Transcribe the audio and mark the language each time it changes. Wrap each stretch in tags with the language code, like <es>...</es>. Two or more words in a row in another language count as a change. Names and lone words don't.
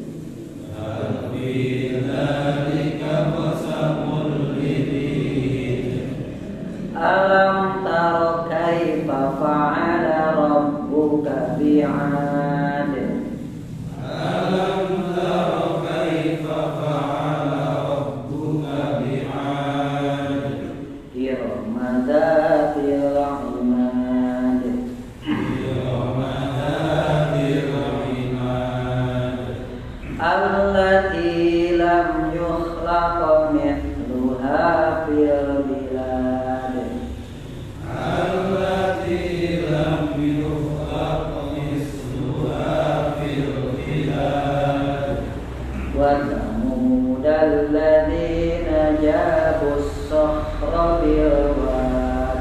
<ar>ألم تر كيف فعل ربك بعاد. ألم تر كيف فعل ربك بعاد. إرم ذات العماد. إرم ذات العماد. التي لم يخلق مثلها في البلاد. وَثَمُودَ الَّذِينَ جَابُوا الصَّخْرَ بِالْوَادِ.</ar>